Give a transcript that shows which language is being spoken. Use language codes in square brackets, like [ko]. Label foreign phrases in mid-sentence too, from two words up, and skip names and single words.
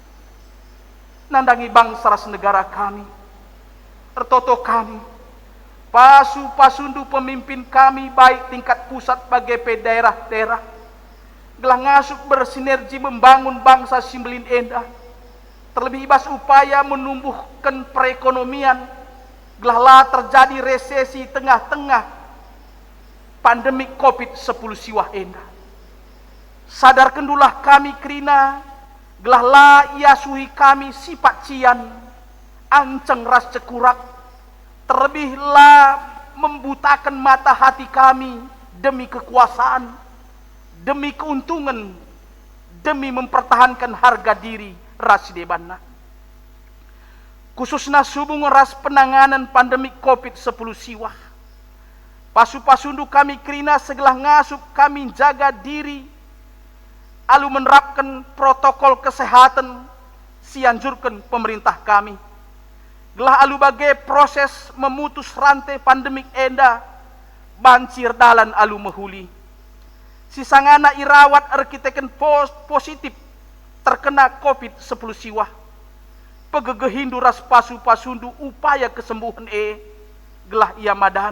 [btx] Nandangi bangsa ras negara kami, ertoto kami, pasu-pasundu pemimpin kami baik tingkat pusat bagai pe daerah-daerah, gelah ngasuk [id] bersinergi membangun bangsa [btx] Simbelin endah, terlebih ibas [id] upaya menumbuhkan perekonomian, [btx] gelah lah [id] terjadi resesi tengah-tengah pandemi COVID-10 [btx] siwah endah. Sadar kendulah kami krina, gelah la ia suhi kami sifat cian, anceng ras cekurak, terlebih la [id] membutakan mata hati [btx] kami [id] demi kekuasaan, demi keuntungan, demi mempertahankan harga diri [btx] ras debanna. Khususnya subung ras [id] penanganan pandemi COVID-10 [btx] siwah. Pasu-pasundu kami krina segelah ngasup kami jaga diri, alu [id] menerapkan protokol kesehatan [btx] sianjurkan pemerintah kami. Gelah alu bagai [id] proses memutus rantai pandemik [btx] enda, bancir dalan alu mehuli. Sisangana irawat arkiteken [id] positif terkena COVID-10 [btx] siwah. Pegegehindu ras pasu-pasundu [id] upaya kesembuhan [btx] gelah ia madahan.